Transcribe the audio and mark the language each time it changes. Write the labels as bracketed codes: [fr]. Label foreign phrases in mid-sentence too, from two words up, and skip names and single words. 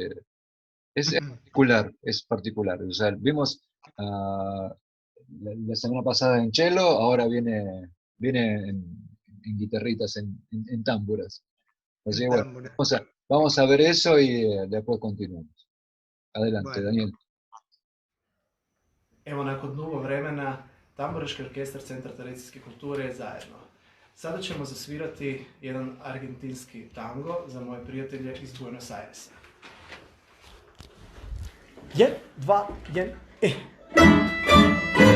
[es] Es particular. O sea, vimos la semana pasada en cello, ahora viene en guitarritas, en támburas. Así En que bueno, tambora. vamos a ver eso y después continuamos. Adelante, Bueno, Daniel. [hr] Evo nakon dugo vremena Tamburaški orkestar Centra tradicijske kulture je zajedno. Sada ćemo zasvirati jedan argentinski tango za moje prijatelje iz Buenos Airesa. 1, 2, 1,